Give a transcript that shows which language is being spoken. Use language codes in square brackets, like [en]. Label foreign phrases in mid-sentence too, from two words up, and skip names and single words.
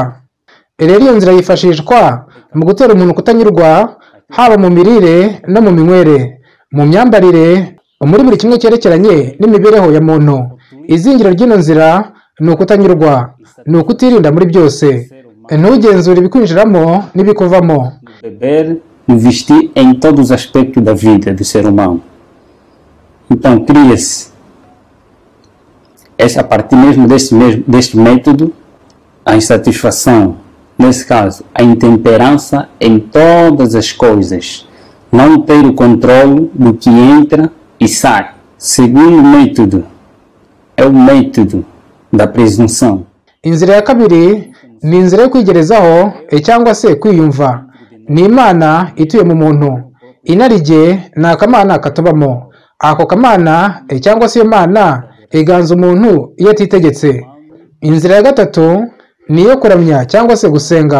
[rw] Rero iyo nzira yifashishwa mu gutera umuntu kutanyurwa, haba mu mirire no mu minywere, mu myambarire, muri buri kimwe cyerekeranye n'imibereho ya muntu. Izingiro ry'ino nzira ni ukutanyurwa, ni ukutirinda muri byose, ntugenzure ibikwinjiramo n'ibikuvamo. [pt] Beber, investir em todos os aspectos da vida do ser humano. Então, cria-se, a partir mesmo deste método, a insatisfação, nesse caso, a intemperança em todas as coisas, não ter o controle do que entra e sai. Segundo método, é o método da presunção. [rw] Inzira ya kabiri ni inzira yo kwigerezaho cyangwa se kwiyumva. Ni Imana ituye mu muntu. Inarijye ni akamana katubamo. Ako kamana cyangwa se iyo Mana iganza umuntu iyo atitegetse. Inzira ya gatatu ni iyo kuramya cyangwa se gusenga.